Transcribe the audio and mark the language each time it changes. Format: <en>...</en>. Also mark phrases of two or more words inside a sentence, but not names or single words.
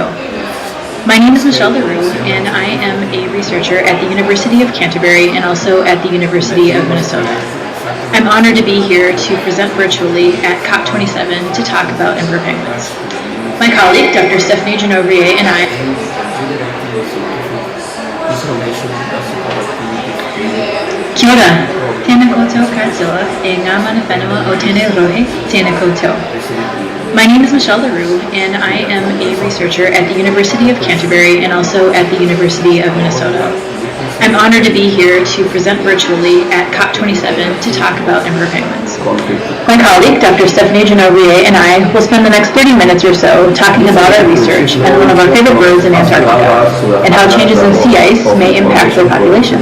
<en>My name is Michelle LaRue, and I am a researcher at the University of Canterbury and also at the University of Minnesota. I'm honored to be here to present virtually at COP27 to talk about emperor penguins. My colleague, Dr.</en> <mi>Stephanie Jenouvrier,</mi> <en>and I</en> <mi>Kia ora, tēnā koutou katoa e ngā mana whenua o tēnei rohe, tēnā koutou.</mi> <en>My name is Michelle LaRue, and I am a researcher at the University of Canterbury and also at the University of Minnesota. I'm honored to be here to present virtually at COP27 to talk about emperor penguins. My colleague, Dr. Stephanie Jenouvrier, and I will spend the next 30 minutes or so talking about our research and one of our favorite birds in Antarctica, and how changes in sea ice may impact their populations.</en>